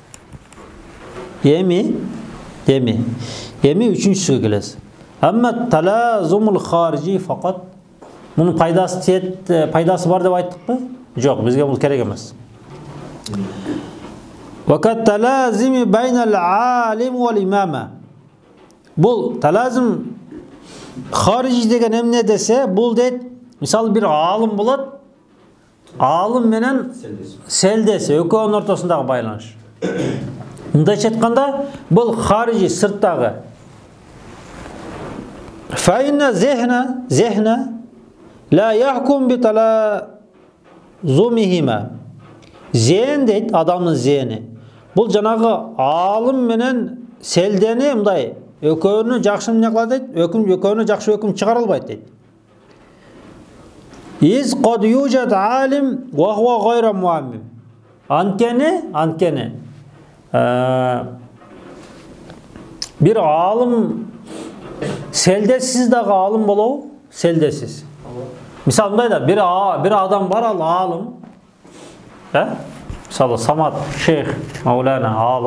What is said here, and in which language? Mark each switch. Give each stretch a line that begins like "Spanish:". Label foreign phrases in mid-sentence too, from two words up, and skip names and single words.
Kyrgyz: Эми үчүнчүсүгө келебиз.
Arabic: أما التلازم الخارجي فقط.
Kyrgyz: Мунун пайдасы бар деп айттыкпы? Жок, бизге бул керек эмес.
Arabic: وقد تلازم بين العالم والعمامة.
Kyrgyz: Бул
Arabic: تلازم خارجي
Kyrgyz: деген эмне десе, бул дейт, мисалы бир алым болот. Алым менен селдеси, экөөнүн ортосундагы байланыш. Мындайча айтканда, бул харижи сырттагы.
Arabic: فإن الذهن لا يحكم بتلازمهما.
Kyrgyz: Зehn дейт, адамдын зehни. Бул жанагы алым менен селдени мындай экөөнү жакшы эмне кылат дейт, экөөнү жакшы өкүм чыгара албайт дейт.
Arabic: إذ قد يوجد عالم وهو غير معمم.
Kyrgyz: Анткени бир алым селдесиз дагы алым болобу? Селдесиз. Мисалы мындай да, бир адам бар, ал алым. Мисалы Самат шейх Маулана алым.